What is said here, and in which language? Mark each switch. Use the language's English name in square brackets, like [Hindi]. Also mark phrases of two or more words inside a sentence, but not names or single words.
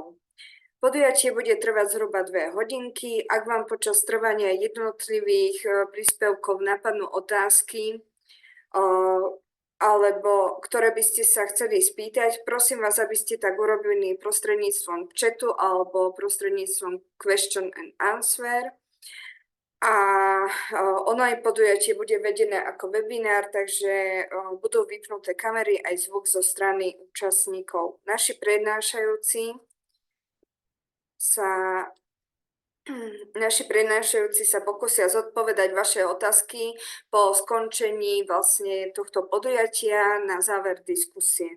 [Slovak] Podujatie bude trvať zhruba 2 hodinky. Ak vám počas trvania jednotlivých príspevkov napadnú otázky, alebo ktoré by ste sa chceli spýtať, prosím vás, aby ste tak urobili prostredníctvom chatu alebo prostredníctvom [English] question and answer. [Slovak] A online podujatie bude vedené ako webinár, takže budú vypnuté kamery aj zvuk zo strany účastníkov. Naši prednášajúci sa pokúsia zodpovedať vaše otázky po skončení vlastne tohto podujatia na záver diskusie.